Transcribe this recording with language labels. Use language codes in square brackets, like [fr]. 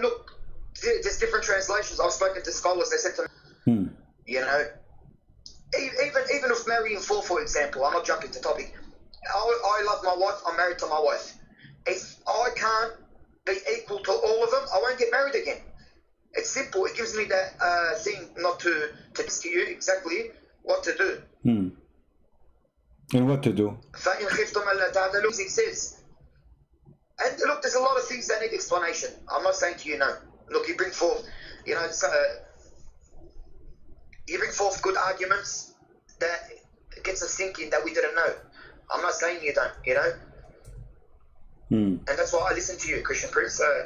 [en] Look, there's different translations. I've spoken to scholars. They said to me, even if marrying for example, I'm not jumping to topic. I love my wife. I'm married to my wife. If I can't be equal to all of them, I won't get married again. It's simple. It gives me that thing not to tell you exactly what to do. And what to do? [ar] فَإِنْ خِفْتُمْ أَلَّا تَعْدِلُوا, [en] it says. And look, there's a lot of things that need explanation. I'm not saying to you no. Look, you bring forth, you bring forth good arguments that gets us thinking that we didn't know. I'm not saying you don't, And that's why I listen to you, Christian Prince.